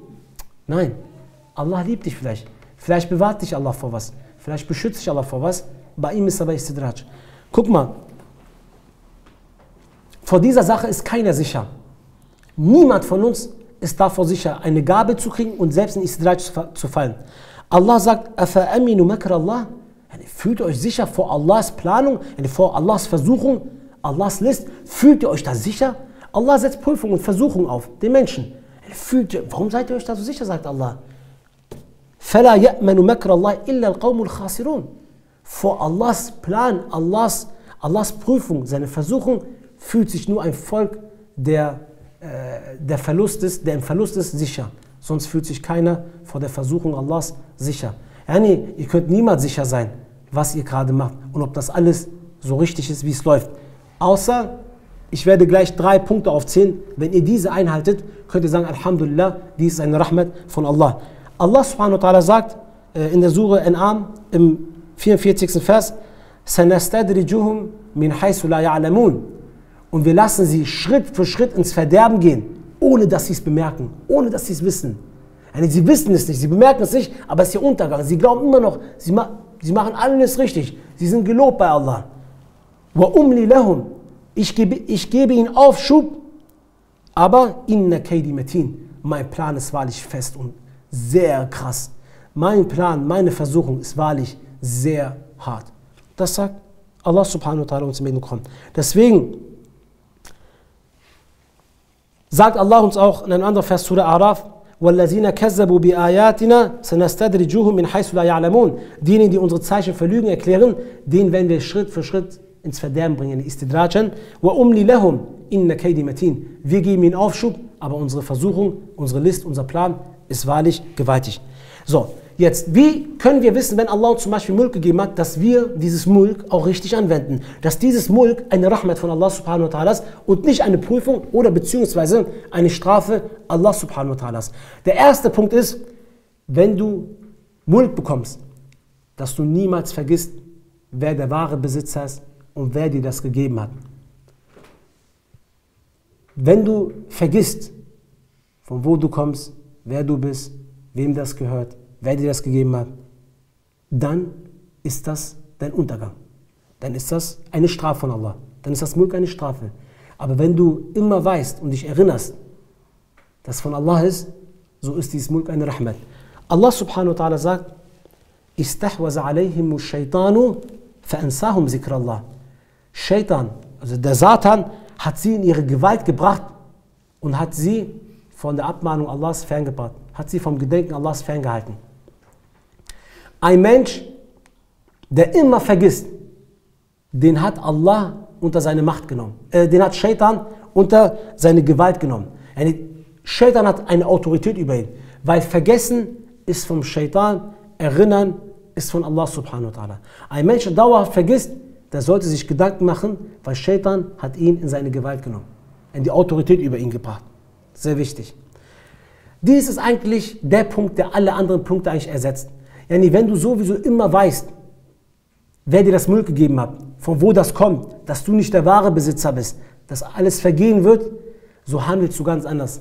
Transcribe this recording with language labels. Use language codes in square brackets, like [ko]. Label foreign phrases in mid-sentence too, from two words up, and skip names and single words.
[de] Nein, Allah liebt dich vielleicht. Vielleicht bewahrt dich Allah vor was. Vielleicht beschützt dich Allah vor was. Bei ihm ist aber Istidraj. Guck mal, vor dieser Sache ist keiner sicher. Niemand von uns ist davor sicher, eine Gabe zu kriegen und selbst in Istidraj zu fallen. Allah sagt, [ar] أَفَأَمِنُ مَكْرَ اللَّهِ [de] Fühlt ihr euch sicher vor Allahs Planung, vor Allahs Versuchung, Allahs List? Fühlt ihr euch da sicher? Allah setzt Prüfungen und Versuchungen auf den Menschen. Warum seid ihr euch da so sicher, sagt Allah? [ar] فَلَا يَأْمَنُ مَكْرَ اللَّهِ إِلَّا الْقَوْمُ الْخَاسِرُونَ [de] Vor Allahs Plan, Allahs Prüfung, seine Versuchung, fühlt sich nur ein Volk, der im Verlust ist, sicher. Sonst fühlt sich keiner vor der Versuchung Allahs sicher. Ihr könnt niemals sicher sein, was ihr gerade macht und ob das alles so richtig ist, wie es läuft. Außer, ich werde gleich 3 Punkte aufzählen. Wenn ihr diese einhaltet, könnt ihr sagen, Alhamdulillah, dies ist eine Rahmat von Allah. [ar] الله سبحانه وتعالى [de] sagt in der Sure An'am im 44. Vers, [ar] سَنَسْتَدْرِجُهُمْ مِنْ حَيْثُ لَا يَعْلَمُونَ [de] Und wir lassen sie Schritt für Schritt ins Verderben gehen, ohne dass sie es bemerken, ohne dass sie es wissen. Sie wissen es nicht, sie bemerken es nicht, aber es ist ihr Untergang. Sie glauben immer noch, sie machen alles richtig. Sie sind gelobt bei Allah. [ar] وَأُمْلِ لَهُمْ [de] Ich gebe ihnen Aufschub, aber [ar] إن كيدي متين. [de] Mein Plan ist wahrlich fest und sehr krass. Mein Plan, meine Versuchung ist wahrlich sehr hart. Das sagt [ar] الله سبحانه وتعالى [de] uns im Koran. Deswegen sagt Allah uns auch in einem anderen Vers Surah Araf, [ar] وَالَّذِينَ كَذَّبُوا بِآيَاتِنَا سَنَسْتَدْرِجُهُمْ مِنْ حَيْثُ لَا يَعْلَمُونَ [de] Diejenigen, die unsere Zeichen für Lügen erklären, denen werden wir Schritt für Schritt ins Verderben bringen, Istidrajan. [ar] وَأُمْلِ لَهُمْ إِنَّ كَيْدِ مَتِينَ [de] Wir geben ihnen Aufschub, aber unsere Versuchung, unsere List, unser Plan ist wahrlich gewaltig. So, jetzt, wie können wir wissen, wenn Allah uns zum Beispiel Mulk gegeben hat, dass wir dieses Mulk auch richtig anwenden? Dass dieses Mulk eine Rahmat von [ar] الله سبحانه وتعالى [de] ist und nicht eine Prüfung oder beziehungsweise eine Strafe [ar] الله سبحانه وتعالى [de] ist. Der erste Punkt ist, wenn du Mulk bekommst, dass du niemals vergisst, wer der wahre Besitzer ist und wer dir das gegeben hat. Wenn du vergisst, von wo du kommst, wer du bist, wem das gehört, wer dir das gegeben hat, dann ist das dein Untergang. Dann ist das eine Strafe von Allah. Dann ist das Mulk eine Strafe. Aber wenn du immer weißt und dich erinnerst, dass von Allah ist, so ist dieses Mulk eine Rahmat. [ar] الله سبحانه وتعالى sagt استحوذ عليهم الشيطان فأنساهم ذكر الله. [de] Shaitan, also der Satan, hat sie in ihre Gewalt gebracht und hat sie von der Abmahnung Allahs ferngebracht, hat sie vom Gedenken Allahs ferngehalten. Ein Mensch, der immer vergisst, den hat Allah unter seine Macht genommen. Den hat Shaitan unter seine Gewalt genommen. Shaitan hat eine Autorität über ihn, weil Vergessen ist vom Shaitan, Erinnern ist von [ar] الله سبحانه وتعالى. [de] Ein Mensch, der dauerhaft vergisst, der sollte sich Gedanken machen, weil Shaitan hat ihn in seine Gewalt genommen, in die Autorität über ihn gebracht. Sehr wichtig. Dies ist eigentlich der Punkt, der alle anderen Punkte eigentlich ersetzt. Wenn du sowieso immer weißt, wer dir das Mulk gegeben hat, von wo das kommt, dass du nicht der wahre Besitzer bist, dass alles vergehen wird, so handelst du ganz anders.